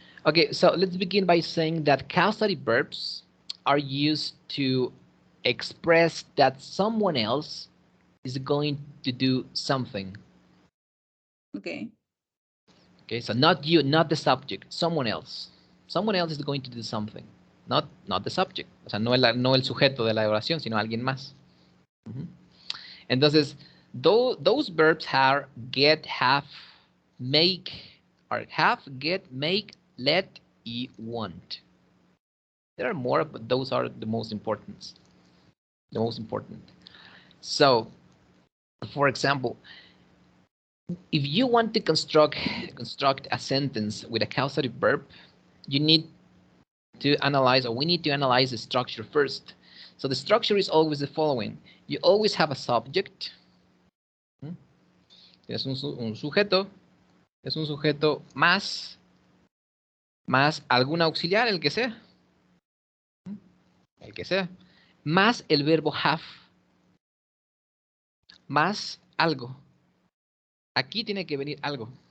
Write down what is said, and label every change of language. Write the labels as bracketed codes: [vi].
[en] Okay, so let's begin by saying that causative verbs are used to express that someone else is going to do something. Okay. Okay, so not you, not the subject, someone else. Someone else is going to do something, not the subject. [es] O sea, no el sujeto de la oración, sino alguien más. Ujú. Entonces, [en] those verbs are get, have, make, or have, get, make, let, y want. There are more, but those are the most important. The most important. So, for example, if you want to construct a sentence with a causative verb, you need to analyze, or we need to analyze the structure first. So the structure is always the following. You always have a subject. [es] Tienes un sujeto. Es un sujeto más algún auxiliar, el que sea. El que sea. Más el verbo have. Más algo. Aquí tiene que venir algo.